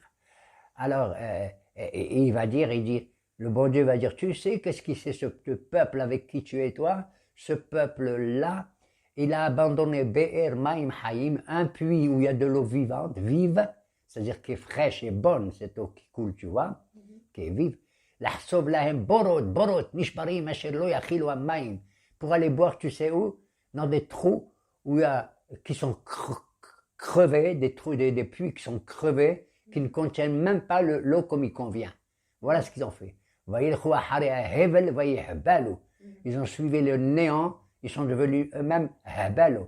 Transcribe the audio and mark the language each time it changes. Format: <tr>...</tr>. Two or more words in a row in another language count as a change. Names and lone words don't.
<fr>Alors, et il va dire, le bon Dieu va dire, tu sais qu'est-ce qui c'est ce peuple avec qui tu es toi? Ce peuple-là, il a abandonné</fr> <he>באר מים חיים,</he> <fr>un puits où il y a de l'eau vivante, vive, c'est-à-dire qui est fraîche et bonne, cette eau qui coule, tu vois, qui est vive.</fr> <he>לחצוב להם בורות נשברים אשר לא יכילו המים.</he> <fr>Pour aller boire, tu sais où? Dans des trous où il y a, qui sont crevés, des puits qui sont crevés, qui ne contiennent même pas l'eau comme il convient. Voilà ce qu'ils ont fait. Ils ont suivi le néant, ils sont devenus eux-mêmes habalo.</fr>